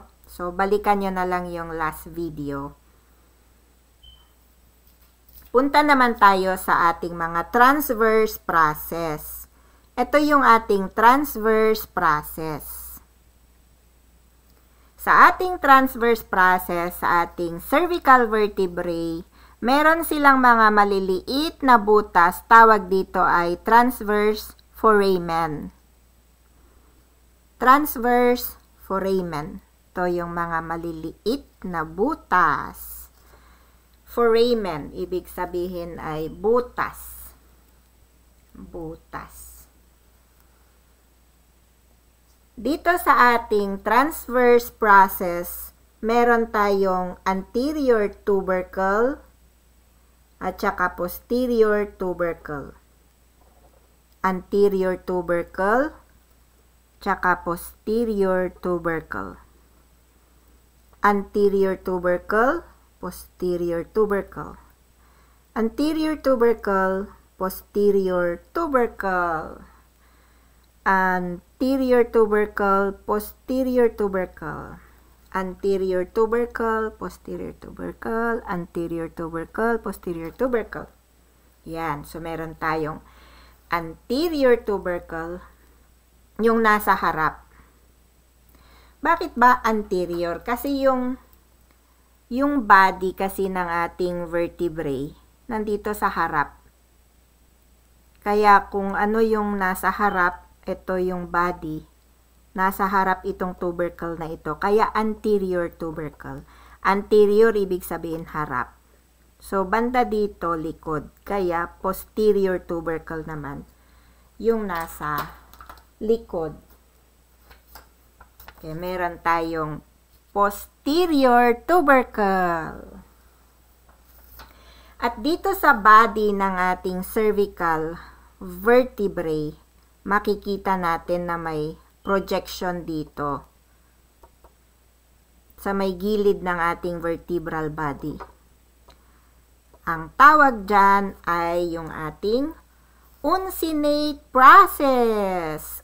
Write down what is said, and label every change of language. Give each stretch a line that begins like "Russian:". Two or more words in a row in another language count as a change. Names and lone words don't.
Filipino: So, balikan nyo na lang yung
English: last video.
Filipino: Punta naman tayo sa ating mga
English: transverse process.
Filipino: Ito yung ating
English: transverse process.
Filipino: Sa ating
English: transverse process,
Filipino: sa ating
English: cervical vertebrae,
Filipino: meron silang mga maliliit na butas. Tawag dito ay
English: transverse foramen. Transverse foramen.
Filipino: Ito yung mga maliliit na butas. Foramen, ibig sabihin ay butas. Butas. Dito sa ating
English: transverse process,
Filipino: meron tayong
English: anterior tubercle
Filipino: at saka
English: posterior tubercle. Anterior tubercle, tsaka posterior tubercle. Anterior tubercle, posterior tubercle. Anterior tubercle, posterior tubercle. Anterior tubercle, posterior tubercle. Anterior tubercle, posterior tubercle. Anterior tubercle, posterior tubercle.
Filipino: Yan. So, meron tayong
English: anterior tubercle,
Filipino: yung nasa harap. Bakit ba anterior? Kasi yung body kasi ng ating vertebrae, nandito sa harap. Kaya kung ano yung nasa harap, ito yung body. Nasa harap itong tubercle na ito. Kaya
English: anterior tubercle.
Filipino: Anterior, ibig sabihin harap. So, banda dito, likod. Kaya
English: posterior tubercle
Filipino: naman, yung nasa likod. Okay, meron tayong
English: posterior tubercle.
Filipino: At dito sa body ng ating
English: cervical vertebrae,
Filipino: makikita natin na may projection dito sa may gilid ng ating
English: vertebral body.
Filipino: Ang tawag dyan ay yung ating
English: uncinate process.